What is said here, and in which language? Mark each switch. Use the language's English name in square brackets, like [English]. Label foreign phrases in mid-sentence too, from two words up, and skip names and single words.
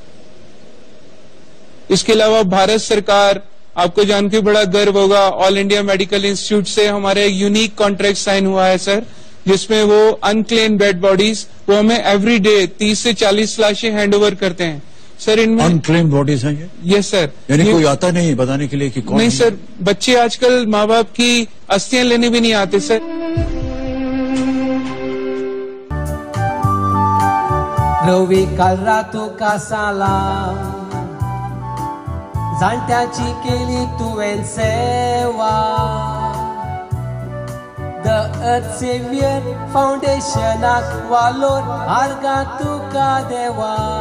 [Hindi] इसके अलावा भारत सरकार, आपको जान के बड़ा गर्व होगा, ऑल इंडिया मेडिकल इंस्टीट्यूट से हमारे [English] unique contract sign [Hindi] हुआ है सर, जिसमें वो [English] unclaim dead bodies [Hindi] वो हमें [English] every day [Hindi] 30 से 40 लाशें [English] hand over [Hindi] करते हैं सर। इनमें [English] unclaim bodies [Hindi] हैं ये? [English] yes sir. [Hindi] यानी कोई आता नहीं बताने के लिए कि कौन? नहीं सर, बच्चे आजकल माँ बाप की अस्थियां लेने भी नहीं आते सर। [Konkani] रवी काल तुका सालाम, जाणट्याची केली तुवें सेवा, द अर्थ सेव्हियर फाउंडेशनाक वालोर आर्गा तुका देवा,